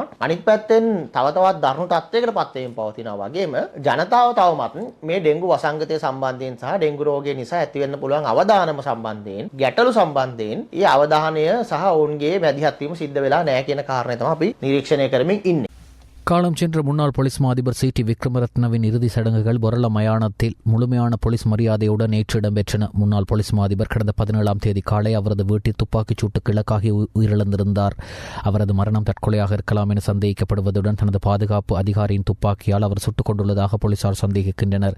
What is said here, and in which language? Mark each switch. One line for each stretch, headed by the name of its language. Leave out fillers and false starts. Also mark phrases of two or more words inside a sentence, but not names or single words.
Sinhala: අනිත් පැත්තෙන් තව තවත් දරුණු තත්ත්වයකට පත් වෙමින් පවතිනවා වගේම ජනතාව තවමත් මේ ඩෙන්ගු වසංගතය සම්බන්ධයෙන් සහ ඩෙන්ගු රෝගය නිසා ඇති වෙන්න පුළුවන් අවදානම සම්බන්ධයෙන් ගැටලු සම්බන්ධයෙන් ඒ අවධානය සහ ඔවුන්ගේ මැදිහත් වීම සිද්ධ වෙලා නැහැ කියන කාරණය තමයි අපි නිරීක්ෂණය කරමින් ඉන්නේ.
Tamil: காலம் சென்ற முன்னாள் போலீஸ் அதிபர் சி.டி. விக்ரமரத்னவின் இறுதி சடங்குகள் பொரள மயானத்தில் முழுமையான போலீஸ் மரியாதையுடன் நேற்று இடம்பெற்றன. முன்னாள் போலீஸ் அதிபர் கடந்த 17ஆம் தேதி காலை அவரது வீட்டில் துப்பாக்கிச் சூட்டுக்கு இலக்காகி உயிரிழந்திருந்தார். அவரது மரணம் தற்கொலையாக இருக்கலாம் என சந்தேகிக்கப்படுவதுடன் தனது பாதுகாப்பு அதிகாரியின் துப்பாக்கியால் அவர் சுட்டுக் கொண்டுள்ளதாக போலீசார் சந்தேகிக்கின்றனர்.